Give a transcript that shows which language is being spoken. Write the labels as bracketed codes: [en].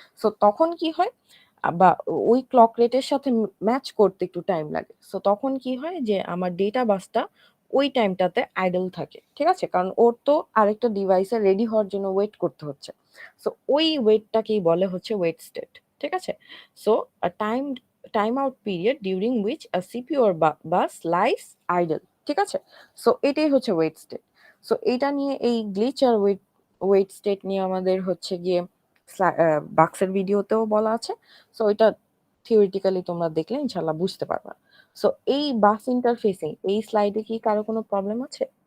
[bn] So তখন কি হয় বা ওই ক্লক রেটের সাথে ম্যাচ করতে একটু টাইম লাগে। সো তখন কি হয় যে আমার ডেটা বাসটা ওই টাইমটাতে আইডল থাকে। ঠিক আছে? কারণ ওর তো আরেকটা ডিভাইসে রেডি হওয়ার জন্য ওয়েট করতে হচ্ছে। সো ওই ওয়েটটাকেই বলে হচ্ছে ওয়েট স্টেট। ঠিক আছে? [en] So a timeout period during which a CPU or bus lies idle। [bn] ঠিক আছে? সো এটাই হচ্ছে ওয়েট স্টেট। সো এটা নিয়ে এই গ্লিচ আর ওয়েট স্টেট নিয়ে আমাদের হচ্ছে গিয়ে বাক্সের ভিডিওতেও বলা আছে। সো এটা থিওরিটিক্যালি তোমরা দেখলে ইনশাআল্লাহ বুঝতে পারবা। সো এই বাস ইন্টারফেসিং এই স্লাইডে কি কারো কোনো প্রবলেম আছে?